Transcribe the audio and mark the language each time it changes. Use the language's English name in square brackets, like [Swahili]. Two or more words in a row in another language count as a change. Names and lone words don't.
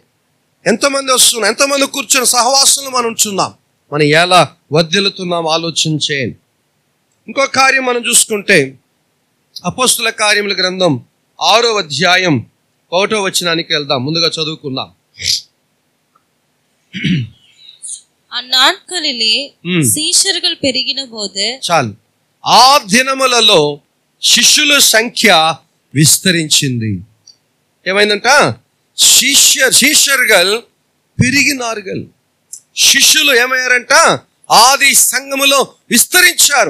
[Telugu] ఎంతమంది వస్తున్నాం, ఎంతమంది కూర్చొని సహవాసంలో మనం ఉంచున్నాం, మనం ఎలా వర్ధిల్లుతున్నాం ఆలోచన చేయండి. ఇంకో కార్యం మనం చూసుకుంటే అపోస్తుల కార్యముల గ్రంథం 6వ అధ్యాయం 1వ వచనానికి వెళ్దాం. ముందుగా చదువుకుందాం. [Tamil] அந்நாட்களிலே சீஷர்கள் பெருகின போது [Telugu] చాలు. ఆ దినములలో శిష్యుల సంఖ్య విస్తరించింది. [Tamil] ఏమైందంట? சிஷ்யர்கள் பெருகினார்கள். [Telugu] శిష్యులు ఏమయ్యారంట? ఆది సంఘములో విస్తరించారు.